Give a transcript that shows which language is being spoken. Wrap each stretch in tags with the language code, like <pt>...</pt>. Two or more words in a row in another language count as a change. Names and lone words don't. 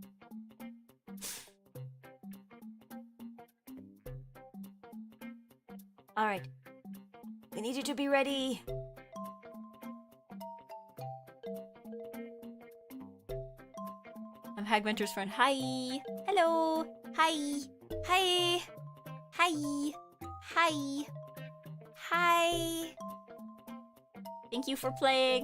<en>Alright. We need you to be ready. I'm Hagmentor's friend. Hi! Hello! Hi! Hi! Hi! Hi! Hi! Thank you for playing.</en>